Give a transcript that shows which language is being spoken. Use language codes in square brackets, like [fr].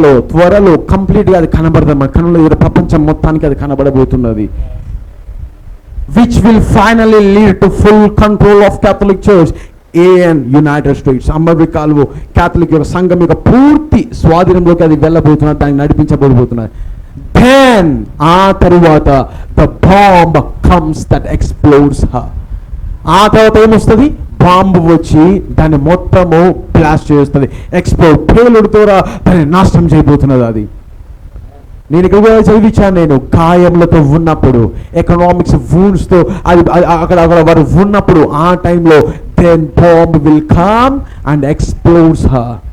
[te] త్వరలో కంప్లీట్గా అది కనబడదు. మన కనుల ప్రపంచం మొత్తానికి అది కనబడబోతున్నది. [en] Which will finally lead to full control of Catholic church in United States. [te] అమెరికాలో క్యాథలిక్ యొక్క సంఘం యొక్క పూర్తి స్వాధీనంలోకి అది వెళ్ళబోతున్నది, దాన్ని నడిపించబడిపోతున్నది. [en] Then [te] ఆ తరువాత [en] the bomb comes that explodes her. [te] ఆ తర్వాత ఏమొస్తుంది? బాంబు వచ్చి దాన్ని మొత్తము బ్లాస్ట్ చేస్తుంది, ఎక్స్ప్లోడ్, పేలుడుతో దాన్ని నాశనం చేయబోతున్నది. అది నేను ఇక్కడ చదివించాను. నేను గాయములతో ఉన్నప్పుడు, ఎకనామిక్స్ వూండ్స్తో అది అక్కడ వారు ఉన్నప్పుడు, ఆ టైంలో [en] then bomb will come and explodes her.